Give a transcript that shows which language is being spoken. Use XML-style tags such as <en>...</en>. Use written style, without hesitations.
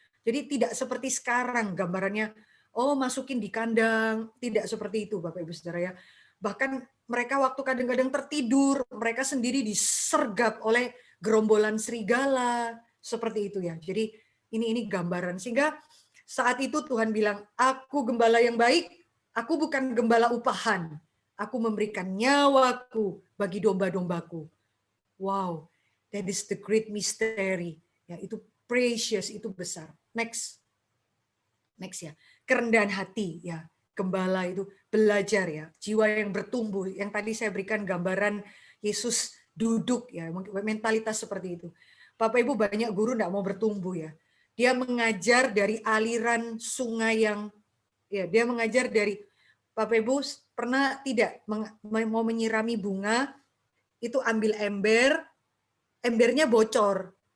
<id>Jadi tidak seperti sekarang gambarannya, masukin di kandang, tidak seperti itu Bapak Ibu Saudara Bahkan mereka waktu kadang-kadang tertidur, mereka sendiri disergap oleh gerombolan serigala, seperti itu Jadi ini gambaran, sehingga saat itu Tuhan bilang, aku gembala yang baik, aku bukan gembala upahan, aku memberikan nyawaku bagi domba-dombaku.</id> <en>Wow, that is the great mystery.</en> <id>Itu precious, itu besar. Next kerendahan hati Gembala itu belajar jiwa yang bertumbuh. Yang tadi saya berikan gambaran Yesus duduk mentalitas seperti itu. Bapak Ibu banyak guru enggak mau bertumbuh Dia mengajar dari aliran sungai yang dia mengajar dari Bapak Ibu pernah tidak mau menyirami bunga itu ambil ember, embernya bocor.</id>